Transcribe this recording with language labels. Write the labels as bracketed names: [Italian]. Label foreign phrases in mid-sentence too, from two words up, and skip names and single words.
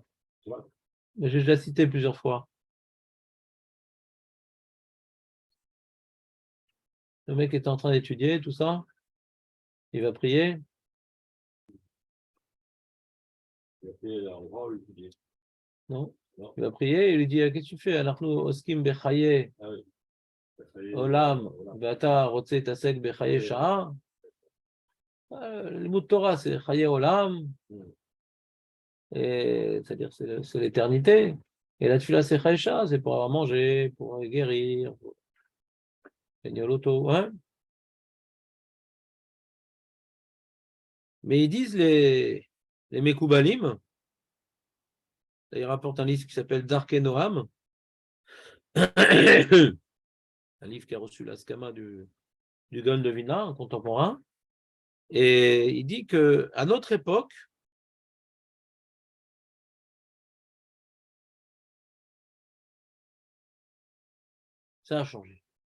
[French] Mais j'ai déjà cité plusieurs fois. Le mec est en train d'étudier, tout ça. Il va prier. Non. Il va prier, il lui dit, qu'est-ce que tu fais? [Hebrew] אנחנו עוסקים בחיי עולם, ואתה רוצה תעסוק בחיי שעה. [French] Le mot de Torah, c'est [Hebrew] חיי עולם, [French] c'est-à-dire c'est l'éternité. Et la tefila, c'est [Hebrew] חיי שעה, [French] c'est pour avoir mangé, pour guérir, pour gagner l'auto. Mais ils disent les Mekoubalim, ils rapportent un livre qui s'appelle Darkei Noam, un livre qui a reçu l'Askama du Gaon de Vilna, un contemporain, et il dit qu'à notre époque, ça a changé.